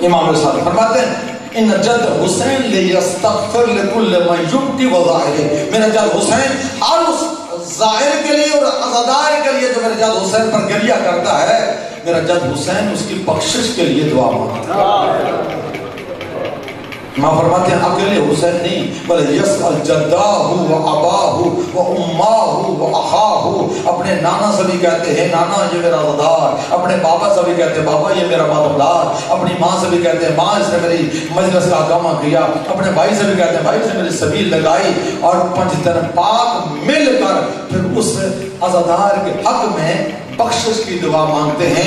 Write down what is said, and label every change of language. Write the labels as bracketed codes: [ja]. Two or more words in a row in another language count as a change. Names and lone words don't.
[ur] امام صادق فرماتے ہیں [ar] ان جد حسین لیستغفر لکل من یبکی وظاہر، [ur] میرا جد حسین ہر اس ظاہر کے لیے اور عزادار کے لیے جو میرے جد حسین پر گریہ کرتا ہے، میرا جد حسین اس کی بخشش کے لیے دعا مانگتا ہے۔ ماں فرماتے ہیں اکیلے حسین نہیں بلکہ [ar] یسأل جداہ و اباہ و اماہ و اخاہ، [ur] اپنے نانا سے بھی کہتے ہیں نانا یہ میرا عزادار، اپنے بابا سے بھی کہتے ہیں بابا یہ میرا ماتمدار، اپنی ماں سے بھی کہتے ہیں ماں اس نے میری مجلس کا اقامہ کیا، اپنے بھائی سے بھی کہتے ہیں بھائی سے میری سبیل لگائی، اور پنج تن پاک مل کر پھر اس عزادار کے حق میں بخشش کی دعا مانگتے ہیں۔